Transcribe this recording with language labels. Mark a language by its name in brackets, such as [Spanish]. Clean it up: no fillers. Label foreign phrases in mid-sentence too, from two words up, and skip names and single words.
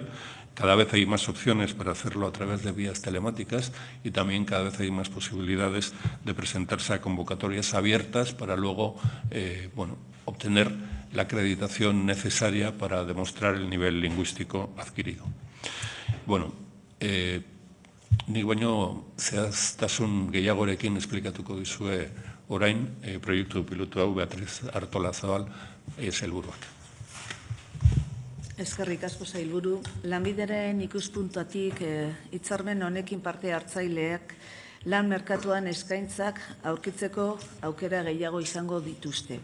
[Spanish] Cada vez hay más opciones para hacerlo a través de vías telemáticas y también cada vez hay más posibilidades de presentarse a convocatorias abiertas para luego obtener la acreditación necesaria para demostrar el nivel lingüístico adquirido. [Basque] Nik baino zehaztasun gehiagorekin esplikatuko dizue orain proiektu pilotu hau Beatriz Artolazabal sailburuak. Eskerrik asko sailburu. Lanbideren ikuspuntutik hitzarmen honekin parte hartzaileak lan merkatuan eskaintzak aurkitzeko aukera gehiago izango dituzte.